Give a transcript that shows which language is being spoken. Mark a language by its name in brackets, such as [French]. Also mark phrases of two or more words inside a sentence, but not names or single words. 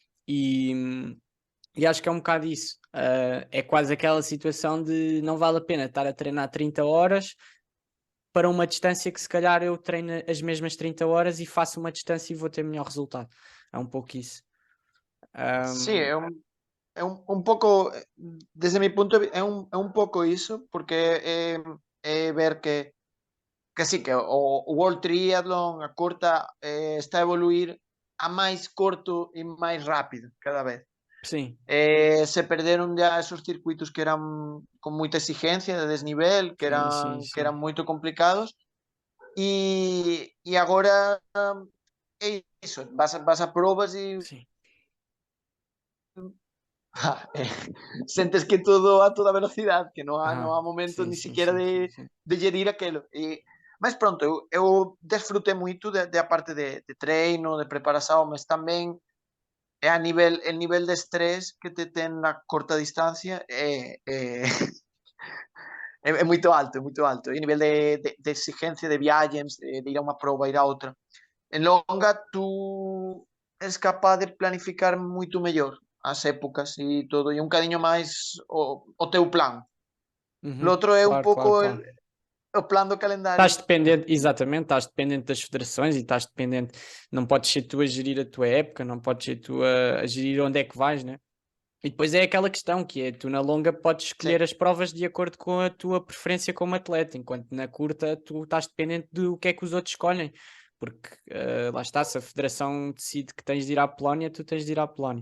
[Portuguese] E acho que é um bocado isso. É quase aquela situação de não vale a pena estar a treinar 30 horas para uma distância que se calhar eu treino as mesmas 30 horas e faço uma distância e vou ter melhor resultado. É um pouco isso. [Galician] Sí, é un pouco, [Spanish] desde mi punto de vista, [Galician] é un pouco iso, porque é ver que sí, que o World Triathlon, a curta, está a evoluir a máis corto e máis rápido cada vez. [Portuguese] Sim, [Galician] Se perderon ya esos circuitos que eran con moita exigencia de desnivel, que [Portuguese] sim, sim, [Galician] eran, que eran [Portuguese] sim. [Galician] moito complicados, e agora é iso, vas a probas e [Portuguese] Sim. [Galician] sentes que todo a toda velocidade, que non há momento [Portuguese] Sim, [Galician] ni [Portuguese] sim, [Galician] siquiera [Portuguese] sim, sim, sim. [Galician] de gerir aquilo. Mas pronto, eu desfrutei moito a parte de treino, de preparación, mas tamén é el nivel de estrés que te ten na corta distancia é moito alto, é moito alto. E o nivel de exigencia de viagens, de ir a unha prova, ir a outra. En longa, tú és capaz de planificar moito mellor as épocas e todo, e un cadiño máis o teu plan. Lo Uhum. outro é un [Portuguese] Claro, claro, [Galician] pouco [Portuguese] claro. [Galician] o plan do calendario. Estás dependente, [Portuguese] exatamente, estás dependente das federações e estás dependente, não podes ser tu a gerir a tua época, não podes ser tu a gerir onde é que vais, né? E depois é aquela questão que é, tu na longa podes Sim, escolher as provas de acordo com a tua preferência como atleta, enquanto na curta tu estás dependente do que é que os outros escolhem, porque lá está, se a federação decide que tens de ir à Polónia, tu tens de ir à Polónia.